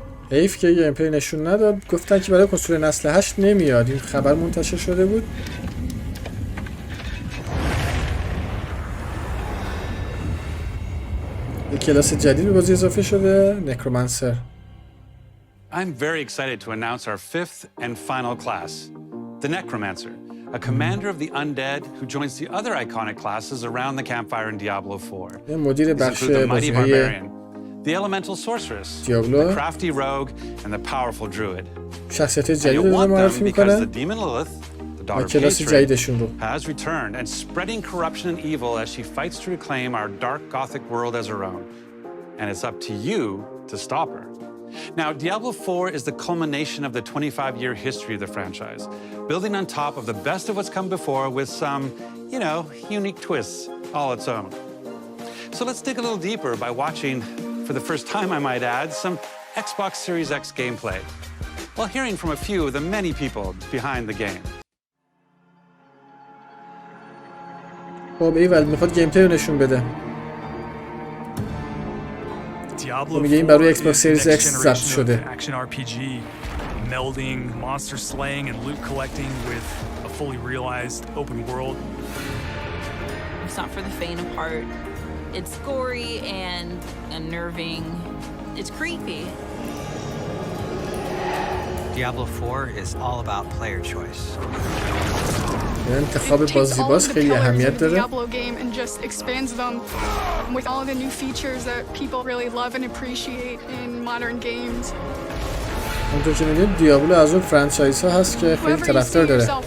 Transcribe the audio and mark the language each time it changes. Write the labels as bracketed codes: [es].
[fa] حیف که گیم پلی نشون نداد. گفتن که برای کنسول نسل 8 نمیاد. این خبر منتشر شده بود. یک کلاس جدید به بازی اضافه شده، نکرومنسر. [en] I'm very excited to announce our 5th and final class, the Necromancer, a commander of the undead who joins the other iconic classes around the campfire in Diablo IV. [fa] مدیر بخش بازی‌های [en] the elemental sorceress, Diablo, the crafty rogue, and the powerful druid. [fa] شخصیت جدید رو معرفی می‌کنه. [en] The demon Lilith, the daughter of [fa] کلاس جدیدشون رو [en] has returned and spreading corruption and evil as she fights to reclaim our dark gothic world as her own. And it's up to you to stop her. Now, Diablo IV is the culmination of the 25-year history of the franchise, building on top of the best of what's come before with some, you know, unique twists all its own. So let's dig a little deeper by watching, for the first time I might add, some Xbox Series X gameplay, while hearing from a few of the many people behind the game. [fa] خب ایول میخواد گیم پلی رو نشون بده. میگه این برای Xbox Series X ضبط شده. [en] Action RPG, melding monster slaying and loot collecting with a fully realized open world. It's not for the faint of heart. It's gory and unnerving. It's creepy. Diablo IV is all about player choice. [fa] انتخاب بازیباز خیلی اهمیت داره. [en] Diablo game and just expands them with all the new features that people really love and appreciate in modern games. [fa] اونطور که می‌بینید دیابلو از اون فرانچایز ها هست که خیلی طرفدار داره.